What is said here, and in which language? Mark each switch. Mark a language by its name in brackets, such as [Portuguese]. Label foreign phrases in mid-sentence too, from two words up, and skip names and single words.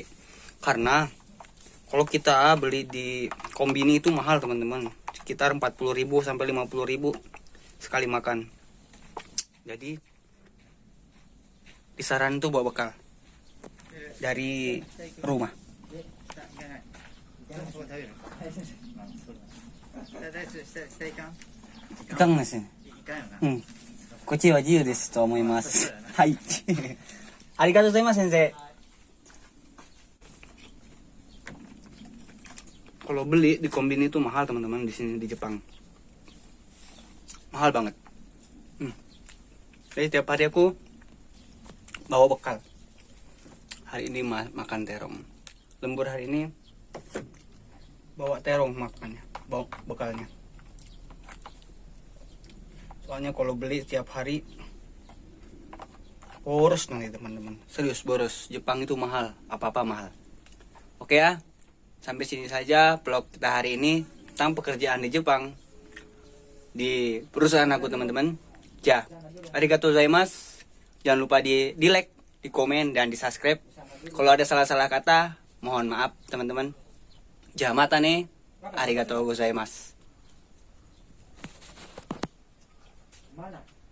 [Indonesian] Karena kalau kita beli di kombini itu mahal teman-teman, sekitar 40.000 sampai 50.000 sekali makan. Jadi disaran tuh bawa bekal dari rumah. [Japanese] Ikan ですね。こっちは自由ですと思います。はい。ありがとうございます先生。 [Indonesian] Kalau beli di kombini itu mahal teman-teman di sini di Jepang. Mahal banget. Jadi tiap hari aku bawa bekal. Hari ini makan terong. Lembur hari ini bawa terong makannya, bawa bekalnya. Soalnya kalau beli tiap hari boros nanti teman-teman. Serius boros. Jepang itu mahal, apa-apa mahal. Oke ya. Sampai sini saja vlog kita hari ini tentang pekerjaan di Jepang di perusahaan aku teman-teman. [Japanese] じゃ、ありがとうございます. [Indonesian] Jangan lupa di like, di komen, dan di subscribe. Kalau ada salah-salah kata, mohon maaf teman-teman. [Japanese] じゃまた nih. ありがとうございます. [Indonesian] Mana?